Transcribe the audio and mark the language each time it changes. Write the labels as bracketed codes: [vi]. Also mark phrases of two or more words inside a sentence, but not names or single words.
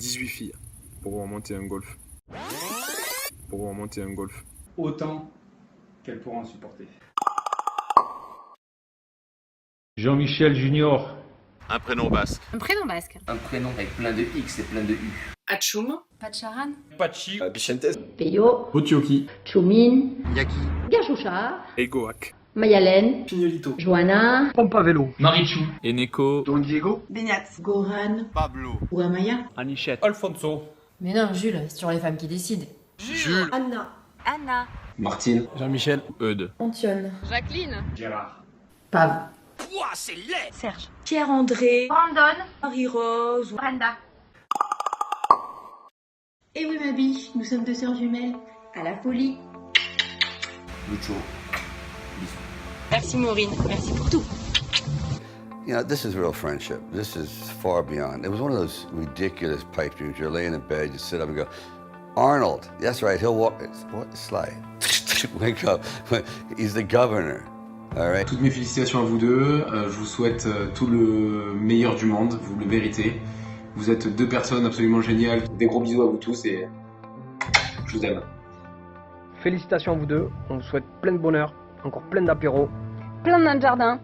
[fr] 18 filles pour remonter un golf. Autant qu'elles pourront supporter. Jean-Michel Junior. Un prénom basque. Un prénom basque. Un prénom avec plein de X et plein de U. Atchoum. Pacharan. Pachi. Bichentes. Peyo, Otioki. Choumin, Yaki. Gachoucha, Egoac. Mayalen, Pignolito. Johanna, Pompa Vélo. Marichou. Eneko. Don Diego. Beignet. Goran. Pablo. Ouamaya. Anichette. Alfonso. Mais non, Jules, c'est toujours les femmes qui décident. Jules. Anna. Anna. Martine. Jean-Michel. Eudes. Antionne. Jacqueline. Gérard. Pav. Serge. Pierre-André. Brandon. Marie-Rose. Brenda. Et oui ma biche, nous sommes deux sœurs jumelles. À la folie. Lucho. Merci Maureen. Merci pour tout. [en] You know, this is real friendship. This is far beyond. It was one of those ridiculous pipe dreams. You're laying in bed, you sit up and go, Arnold, that's right, he'll walk, what, Sly? Wake up, he's the governor. All right. [fr] Toutes mes félicitations à vous deux, je vous souhaite tout le meilleur du monde, vous le méritez. Vous êtes deux personnes absolument géniales. Des gros bisous à vous tous et je vous aime. Félicitations à vous deux, on vous souhaite plein de bonheur, encore plein d'apéros. Plein de nains de jardin.